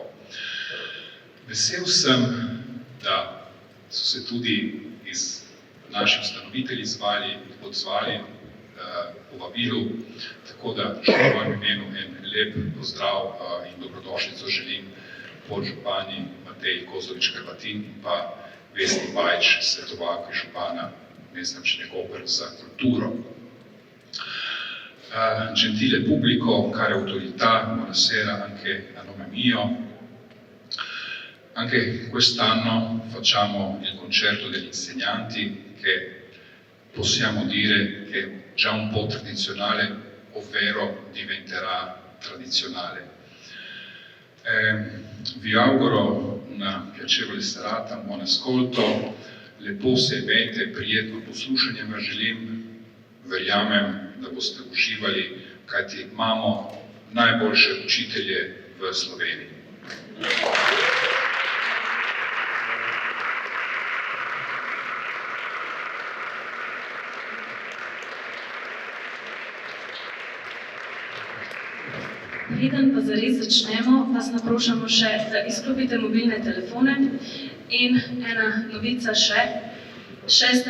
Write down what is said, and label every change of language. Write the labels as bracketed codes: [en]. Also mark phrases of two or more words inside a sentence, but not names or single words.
[sl] Vesel sem, da so se tudi naši ustanovitelji odzvali povabilu, tako da še v mojem imenu en lep pozdrav in dobrodošlico želim podžupani Mateji Kozlovič Hrvatin in pa Vesni Bajič, svetovalki župana Mestne občine Koper za kulturo. [it] Gentile pubblico, care autorità, buonasera anche a nome mio. Anche quest'anno facciamo il concerto degli insegnanti che possiamo dire che è già un po' tradizionale, ovvero diventerà tradizionale. Vi auguro una piacevole serata, un buon ascolto, [sl] lepo se imejte, prijetno poslušanje vam želim, verjamem, da boste uživali, kajti imamo najboljše učitelje v Sloveniji. Preden pa zares začnemo, vas naprošamo še, da izklopite mobilne telefone in ena novica še, 6.